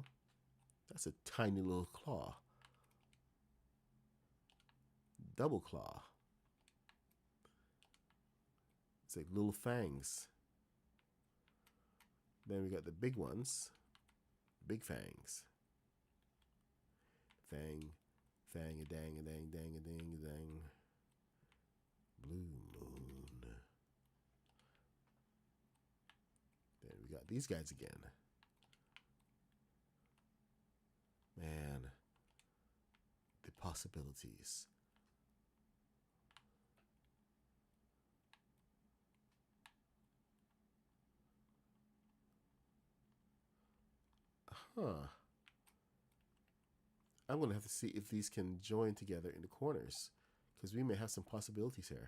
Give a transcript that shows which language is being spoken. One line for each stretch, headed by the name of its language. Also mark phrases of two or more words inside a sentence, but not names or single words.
English: That's a tiny little claw. Double claw. It's like little fangs. Then we got the big ones. Big fangs. Fang, fang, a dang, a dang, dang, a dang, a dang. Blue moon. Then we got these guys again. Man, the possibilities. I'm going to have to see if these can join together in the corners, because we may have some possibilities here.